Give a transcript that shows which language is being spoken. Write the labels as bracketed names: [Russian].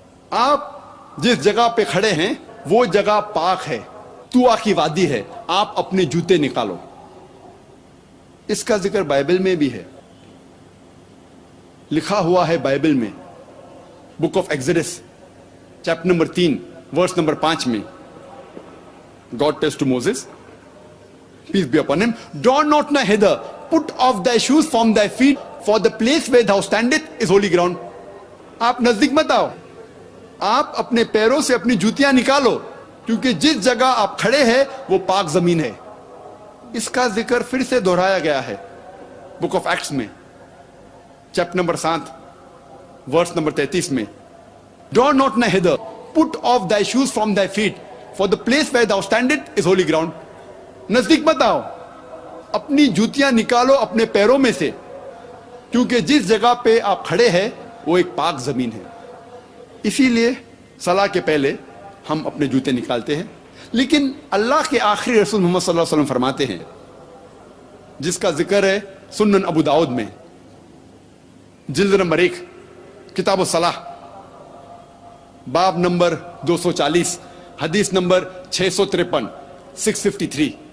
[Urdu] آپ جس جگہ پہ کھڑے ہیں وہ جگہ پاک ہے، طوا کی وادی ہے، آپ اپنے جوتے نکالو. اس کا ذکر بائبل میں بھی ہے، لکھا ہوا ہے بائبل میں، [English] book of Exodus chapter [Urdu] number 3 verse number 5 میں. [English] God tells to Moses, peace be upon him, draw not nigh hither, put off thy shoes from thy feet, for the place where thou standeth is holy ground. [Urdu] آپ نزدیک مت آؤ، آپ اپنے پیروں سے اپنی جوتیاں نکالو، کیونکہ جس جگہ آپ کھڑے ہیں وہ پاک زمین ہے. اس کا ذکر پھر سے دہرایا گیا ہے [English] book of Acts [Urdu] میں چیپٹر نمبر 7 ورس نمبر 33 میں. [English] Draw not nigh hither, put off thy shoes from thy feet, for the place where thou standeth is holy ground. [Urdu] نزدیک مت آؤ، اپنی جوتیاں نکالو اپنے پیروں میں سے، کیونکہ جس جگہ پہ آپ کھڑے ہیں وہ ایک پاک زمین ہے. اسی لیے صلاح کے پہلے ہم اپنے جوتے نکالتے ہیں. لیکن اللہ کے آخری رسول محمد صلی اللہ علیہ وسلم فرماتے ہیں، جس کا ذکر ہے سنن ابو داؤد میں جلد نمبر 1 کتاب الصلاح باب نمبر 240 حدیث نمبر 653 653.